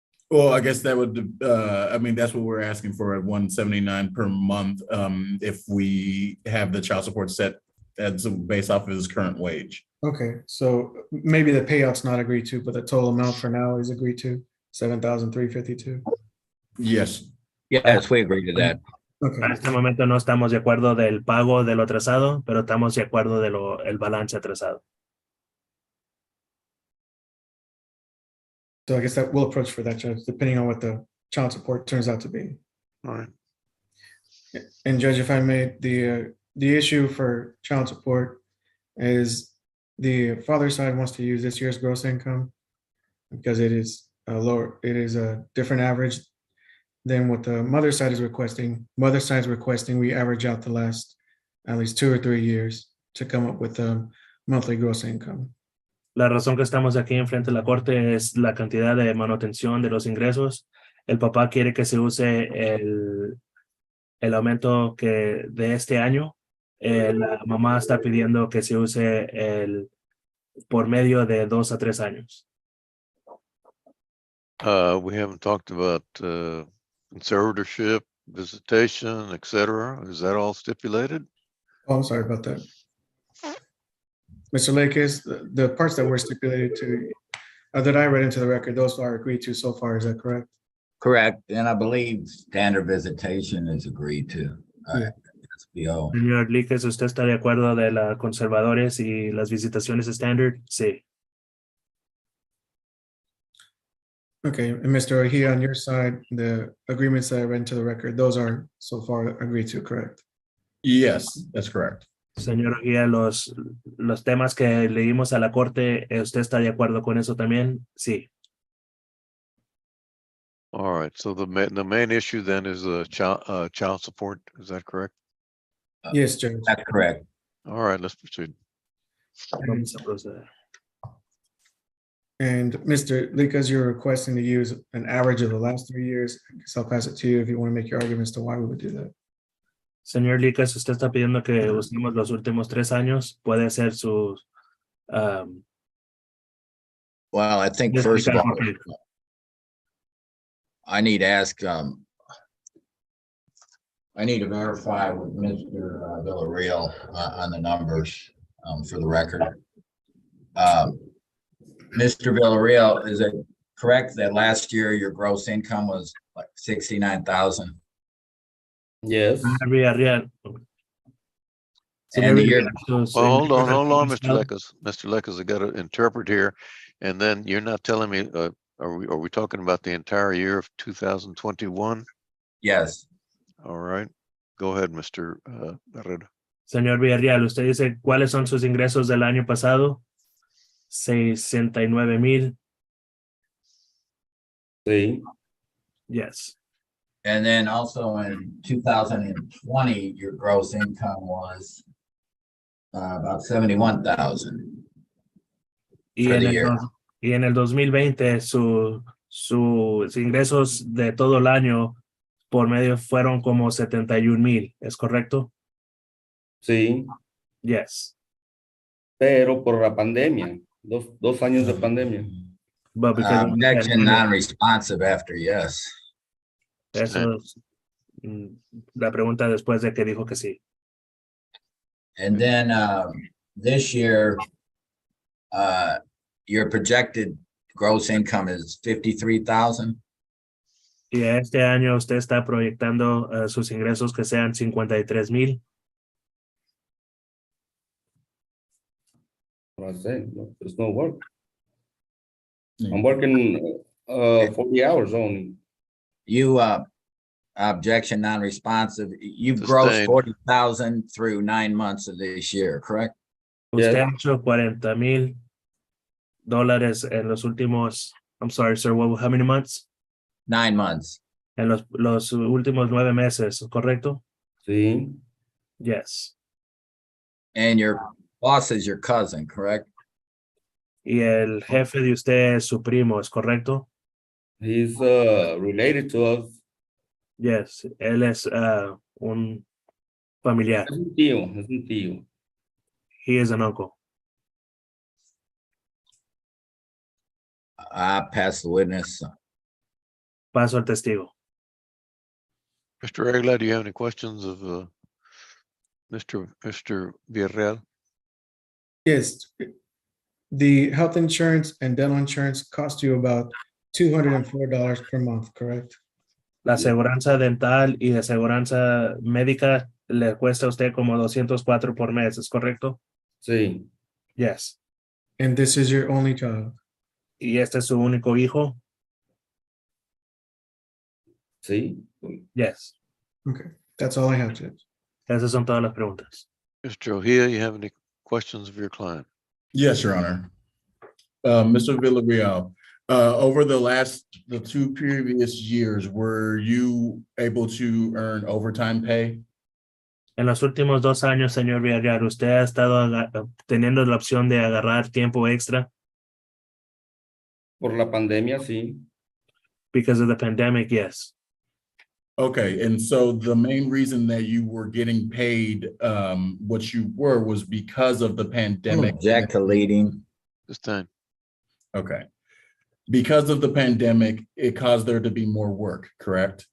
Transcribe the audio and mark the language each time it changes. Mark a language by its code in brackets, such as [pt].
[en] Well, I guess that would, I mean, that's what we're asking for at $179 per month. If we have the child support set as based off of his current wage. Okay, so maybe the payout's not agreed to, but the total amount for now is agreed to, $7,352. Yes. Yes, we agree to that. Okay, [es] En este momento no estamos de acuerdo del pago de lo atrasado, pero estamos de acuerdo de el balance atrasado. [en] so I guess that we'll approach for that, Judge, depending on what the child support turns out to be. All right. And Judge, if I may, the issue for child support is the father side wants to use this year's gross income because it is a lower, it is a different average than what the mother side is requesting. Mother side is requesting we average out the last at least 2 or 3 years to come up with a monthly gross income. [es] La razón que estamos aquí enfrente de la corte es la cantidad de manutención de los ingresos. El papá quiere que se use el aumento que de este año. La mamá está pidiendo que se use por medio de 2 a 3 años. [en] We haven't talked about conservatorship, visitation, et cetera. Is that all stipulated? Oh, I'm sorry about that. Mr. Lakis, the parts that were stipulated to, that I read into the record, those are agreed to so far, is that correct? Correct. And I believe standard visitation is agreed to. Yeah. SBO. [es] Señor Líquez, ¿usted está de acuerdo de los conservadores y las visitaciones standard? Sí. [en] Okay, and Mr. Ojea, on your side, the agreements that I read into the record, those are so far agreed to, correct? Yes, that's correct. [es] Señor Guía, los temas que leímos a la corte, ¿usted está de acuerdo con eso también? Sí. [en] All right, so the main issue then is child support, is that correct? Yes, Judge. That's correct. All right, let's proceed. [es] Vamos a proceder. [en] And Mr. Likas, you're requesting to use an average of the last 3 years. I guess I'll pass it to you if you want to make your arguments to why we would do that. [es] Señor Líquez, usted está pidiendo que usemos los últimos 3 años. Puede ser su... [en] Well, I think first of all, [es] por qué. [en] I need to ask, I need to verify with Mr. Villarreal on the numbers for the record. Mr. Villarreal, is it correct that last year your gross income was like 69,000? Yes, Villarreal. And the year, Well, hold on, Mr. Lekas. Mr. Lekas, I got to interpret here. And then you're not telling me, are we talking about the entire year of 2021? yes, All right, go ahead, Mr. Herrera. [es] Señor Villarreal, usted dice, ¿cuáles son sus ingresos del año pasado? 69,000. sí, [en] Yes. and then also in 2020, your gross income was about 71,000 [es] Y [en] for [es] en, [en] the [es] el, [en] year. [es] y en el 2020, sus ingresos de todo el año por medio fueron como 71,000. ¿Es correcto? sí, [en] Yes. [es] pero por la pandemia, dos años de pandemia. [en] But because of the Objection pandemic, non-responsive after yes. [es] eso es la pregunta después de que dijo que sí. [en] And then this year, your projected gross income is 53,000. [es] Y este año usted está proyectando sus ingresos que sean 53,000. [en] I say, no, there's no work. I'm working 40 hours only. You objection non-responsive. You've grossed Sustained. 40,000 through 9 months of this year, correct? [es] Usted [en] Yes. [es] ha hecho $40,000 en los últimos, [en] I'm sorry, sir, how many months? 9 months. [es] En los últimos 9 meses, ¿correcto? Sí, [en] Yes. And your boss is your cousin, correct? [es] Y el jefe de usted es su primo, ¿es correcto? [en] he's related to us. Yes. [es] Él es un familiar. Es un tío, es un tío. [en] He is an uncle. I pass the witness. [es] Paso al testigo. [en] Mr. Regla, do you have any questions of Mr. Villarreal? Yes. The health insurance and dental insurance cost you about $204 per month, correct? [es] La aseguranza dental y de aseguranza médica le cuesta a usted como 204 por mes, ¿es correcto? Sí, [en] Yes. And this is your only child. [es] ¿Y este es su único hijo? sí. [en] Yes. Okay, that's all I have, Judge. [es] Esas son todas las preguntas. [en] Mr. Ojea, you have any questions of your client? Yes, Your Honor. Mr. Villarreal, over the 2 previous years, were you able to earn overtime pay? [es] En los últimos 2 años, señor Villarreal, ¿usted ha estado teniendo la opción de agarrar tiempo extra? Por la pandemia, sí. [en] Because of the pandemic, yes. Okay, and so the main reason that you were getting paid what you were was because of the pandemic. Object to leading. This time. Okay. because of the pandemic, it caused there to be more work, correct?